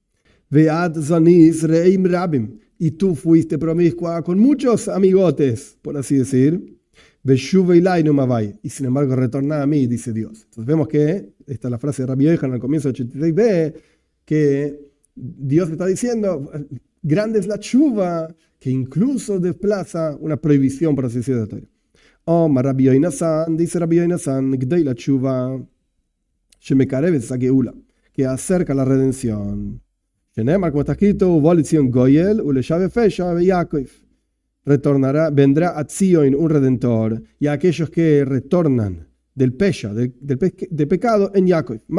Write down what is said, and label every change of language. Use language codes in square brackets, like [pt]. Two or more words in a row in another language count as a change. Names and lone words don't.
[es] Y tú fuiste promiscua con muchos amigotes, por así decir. Y sin embargo retorna a mí, dice Dios. Entonces vemos que, esta es la frase de Rabbi Yohanan al comienzo de 86b, que Dios está diciendo, grande es la tshuva, que incluso desplaza una prohibición, por así decir, de la Torá. Rabbi Yohanan, dice Rabbi Yohanan, [he] גדולה תשובה, [es] que acerca la redención. Como está escrito, vendrá a Zion un redentor, y a aquellos que retornan del pecado en Jacob.